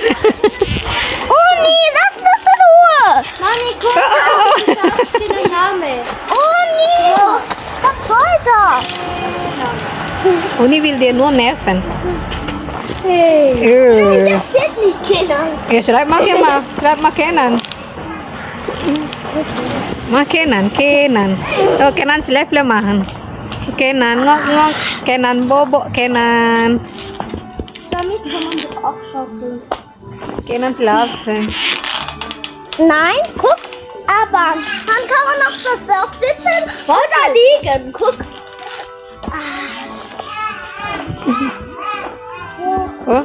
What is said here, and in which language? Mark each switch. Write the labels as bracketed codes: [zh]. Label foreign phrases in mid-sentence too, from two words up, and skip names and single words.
[de] Uni, lass das in Ruhe. Mami, guck, da steht der Name. Uni, was soll das? Uni will dir nur nerven. Hey. Das steht nicht, Kinder. Ja, schreib mal hier mal. Schreib mal Kenan. Mach Kenan, Kenan. Oh, Kenan Level machen. Kenan, ngok, ngok. Kenan, bobo, Kenan. Damit kann man das auch schaffen. Kenan schlafen. Nein, guck, aber dann kann man auf das Surf sitzen oder liegen. Guck. Oh.